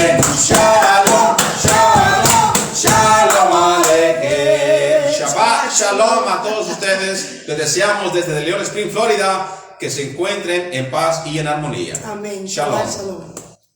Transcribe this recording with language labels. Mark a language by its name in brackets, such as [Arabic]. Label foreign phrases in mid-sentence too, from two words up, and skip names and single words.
[Hebrew] שלום שלום שלום עליכם. שבת שלום [Spanish] a todos ustedes. Les deseamos desde León Spring, Florida, que se encuentren en paz y en armonía. Amén. Shalom. Shalom.